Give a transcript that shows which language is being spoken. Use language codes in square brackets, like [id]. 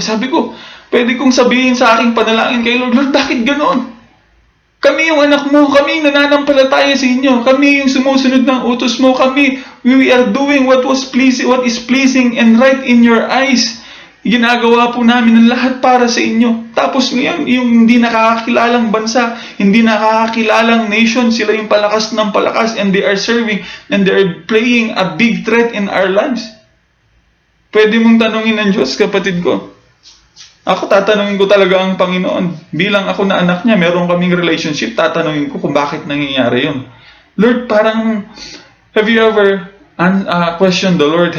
[tl] Sabi ko, pwede kong sabihin sa aking panalangin kay Lord, Lord, bakit ganoon? Kami yung anak mo, kami yung nananampalataya sa inyo, kami yung sumusunod ng utos mo, [en] we are doing what is pleasing and right in your eyes. [tl] Ginagawa po namin ang lahat para sa inyo. Tapos ngayon, yung hindi nakakakilalang bansa, hindi nakakakilalang nation, sila yung palakas ng palakas [en] and they are serving and they are playing a big threat in our lives. [tl] Pwede mong tanungin ng Diyos, kapatid ko. Ako, tatanungin ko talaga ang Panginoon. Bilang ako na anak niya, meron kaming relationship, tatanungin ko kung bakit nangyayari yun. [en] Lord, [tl] parang, [en] have you ever questioned the Lord?